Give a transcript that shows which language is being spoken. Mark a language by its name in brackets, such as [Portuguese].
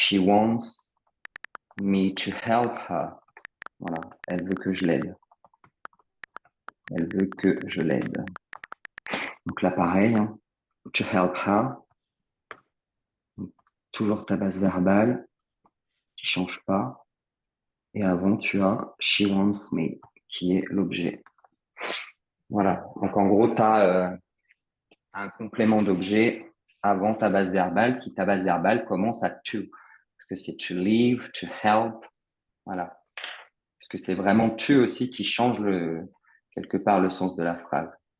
[English] She wants me to help her. [French] Voilà, elle veut que je l'aide. Elle veut que je l'aide. Donc là, pareil, hein, [English] to help her. [French] Donc, toujours ta base verbale qui change pas. Et avant, tu as [English] she wants me, [French] qui est l'objet. Voilà. Donc en gros, tu as un complément d'objet avant ta base verbale, qui ta base verbale commence à to. Parce que c'est to leave, to help. Voilà. Parce que c'est vraiment to aussi qui change quelque part le sens de la phrase.